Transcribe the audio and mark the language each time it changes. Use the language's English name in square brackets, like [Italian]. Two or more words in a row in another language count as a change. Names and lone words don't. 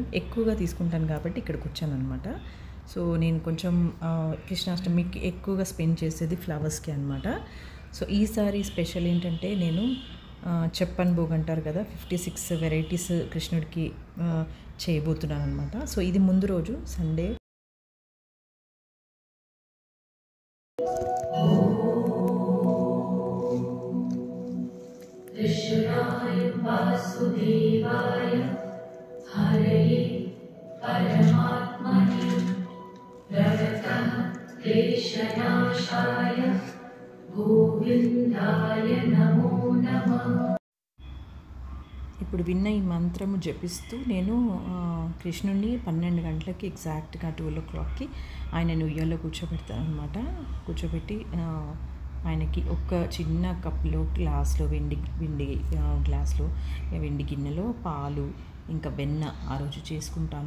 [Telugu] ఎక్కువగా తీసుకుంటాను కాబట్టి ఇక్కడికి వచ్చాను అనమాట. సో నేను కొంచెం కృష్ణాష్టమికి ఎక్కువగా స్పెండ్ చేసేది ఫ్లవర్స్కి అనమాట. సో ఈసారి స్పెషల్ ఏంటంటే నేను [Hindi] छप्पन भोग [Telugu] అంటారు కదా, 56 వెరైటీస్ కృష్ణుడికి చేయబోతున్నాను అనమాట. సో ఇది ముందు రోజు సండే. [Sanskrit] कृष्णाय वासुदेवाय हरये परमात्मने प्रणतः क्लेशनाशाय गोविन्दाय नमो नमः. [Telugu] ఇప్పుడు విన్న ఈ మంత్రము జపిస్తూ నేను కృష్ణుడిని 12 గంటలకి ఎగ్జాక్ట్గా 12:00కి ఆయనను ఉయ్యాల్లో కూర్చోబెడతాను అనమాట. కూర్చోబెట్టి ఆయనకి ఒక చిన్న కప్లో గ్లాస్లో వెండి గ్లాస్లో వెండి గిన్నెలో పాలు ఇంకా వెన్న ఆ రోజు చేసుకుంటాను.